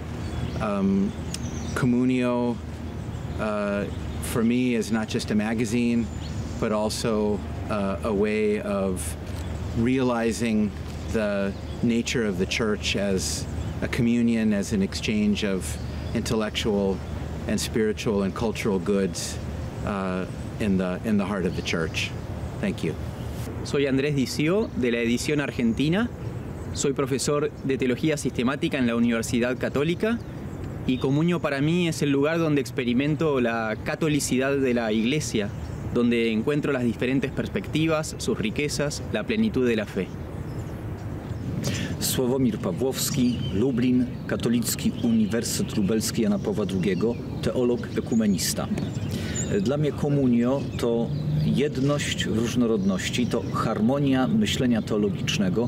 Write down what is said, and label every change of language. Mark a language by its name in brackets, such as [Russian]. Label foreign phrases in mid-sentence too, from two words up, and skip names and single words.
[English] Communio, for me, is not just a magazine, but also a way of realizing the nature of the church as a communion, as an exchange of intellectual and spiritual and cultural goods in the heart of the church. Thank you. [Spanish] Soy Andrés Dicio, de la edición argentina. Soy profesor de Teología Sistemática en la Universidad Católica y Comunio para mí es el lugar donde experimento la catolicidad de la Iglesia, donde encuentro las diferentes perspectivas, sus riquezas, la plenitud de la fe. [Polish] Sławomir Pawłowski, Lublin, Katolicki Uniwersytet Lubelski Jana Pawła II, teolog, ekumenista. Dla mnie komunio to jedność w różnorodności, to harmonia myślenia teologicznego.